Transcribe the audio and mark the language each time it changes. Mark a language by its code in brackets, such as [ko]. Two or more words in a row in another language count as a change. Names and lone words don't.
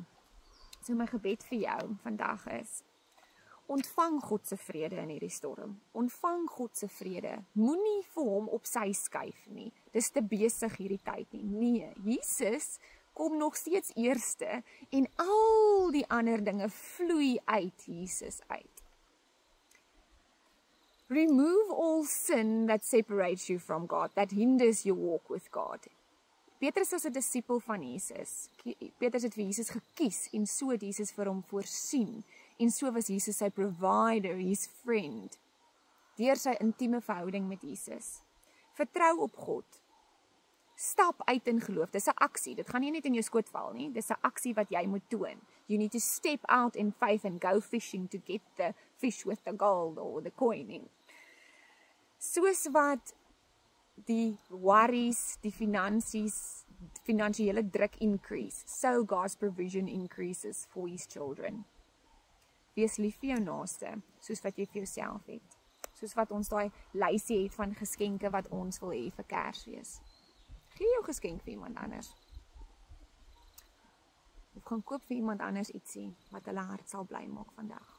[af] So my gebed vir jou vandag is, ontvang God se vrede in hierdie storm. Ontvang God se vrede. Moenie vir hom op sy skuif nie. Dis te besig hierdie tyd nie. Nee, Jesus kom nog steeds eerste en al die ander dinge vloei uit Jesus uit. [en] Remove all sin that separates you from God, that hinders your walk with God. [af] Petrus was 'n disipel van Jesus. Petrus het vir Jesus gekies en so het Jesus vir hom voorsien. En so was Jesus sy provider, [en] his friend, [af] deur sy intieme verhouding met Jesus. Vertrou op God. Stap uit in geloof. Dis 'n aksie. Dit gaan nie net in jou skoot val nie. Dis 'n aksie wat jy moet toon. [en] You need to step out in faith and go fishing to get the fish with the gold or the coin in. [af] Soos wat die worries, die finansiële druk increase, [en] so God's provision increases for his children. [af] Wees lief vir jou naaste, soos wat jy vir jouself het. Soos wat ons daai lysie het van geskenke wat ons wil hê vir Kersfees. Gee jou geskenk vir iemand anders. Of gaan koop vir iemand anders ietsie wat hulle hart sal bly maak vandag.